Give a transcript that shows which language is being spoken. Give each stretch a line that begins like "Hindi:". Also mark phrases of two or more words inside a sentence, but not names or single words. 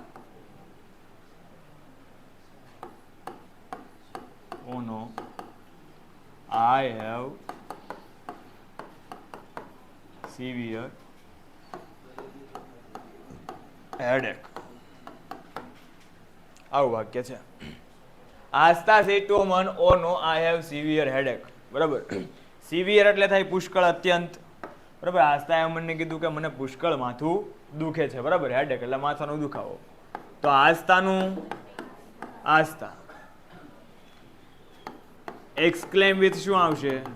English: oh no, I have severe headache.
Gujarati: આવું વાક્ય છે. આસ્તા
English: said to Aman, oh no, I have severe headache.
Gujarati: બરાબર, સિવિયર એટલે થાય પુષ્કળ, અત્યંત બરાબર. આસ્થાએ અમનને કીધું કે મને પુષ્કળ માથું દુખે છે બરાબર, હેડેક એટલે માથાનો દુખાવો. તો આસ્થાનું આસ્થા
English: exclaim with
Gujarati: શું આવશે?